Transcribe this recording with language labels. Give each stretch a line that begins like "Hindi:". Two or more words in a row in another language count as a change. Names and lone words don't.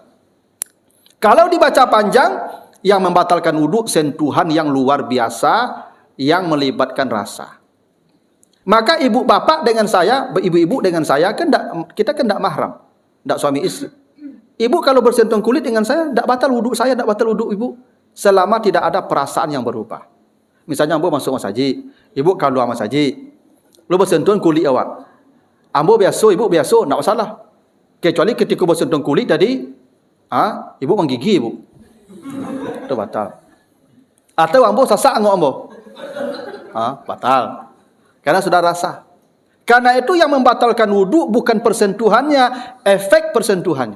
Indonesian: Kalau dibaca panjang, yang membatalkan wudhu sentuhan yang luar biasa, yang melibatkan rasa. Maka ibu bapak dengan saya, ibu-ibu dengan saya, kan kita kan tidak mahram, tidak suami istri. Ibu kalau bersentuhan kulit dengan saya, tidak batal wudhu saya, tidak batal wudhu ibu, selama tidak ada perasaan yang berubah. Misalnya ambo masuk masaji, ibu kalau masaji, lu bersentuhan kulit awak. Ambo biasa, ibu biasa, tidak masalah. Kecuali ketika bersentuhan kulit tadi, ibu menggigih ibu, itu batal. Atau ambo sasak ngok ambo, batal. Karena sudah rasa. Karena itu yang membatalkan wudhu bukan persentuhannya, efek persentuhannya.